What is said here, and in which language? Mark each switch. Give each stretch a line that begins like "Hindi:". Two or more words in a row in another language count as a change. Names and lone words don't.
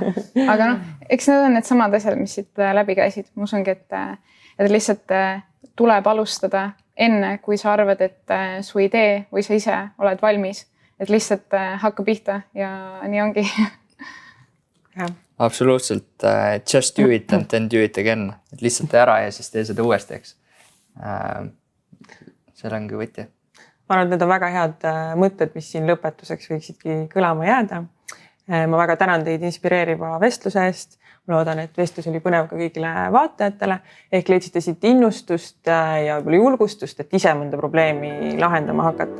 Estonian: Aga eks need on need samad asjad, mis siit läbi käisid. Ma usungi, et lihtsalt tuleb alustada enne, kui sa arvad, et su idee või sa ise oled valmis. Et lihtsalt hakka pihta ja nii ongi. Absoluutselt.
English: Just do it and then do it again.
Estonian: Et lihtsalt tee ära ja siis tee seda uuesti, eks. Seal ongi võti. Ma arvan, et need on väga head mõtted, mis siin lõpetuseks võiksidki kõlama jääda. Ma väga tänan teid inspireeriva vestluse eest. Ma loodan, et vestlus oli põnev ka kõigile vaatajatele. Ehk leidsite siit innustust ja julgustust, et ise mõnda probleemi lahendama hakata.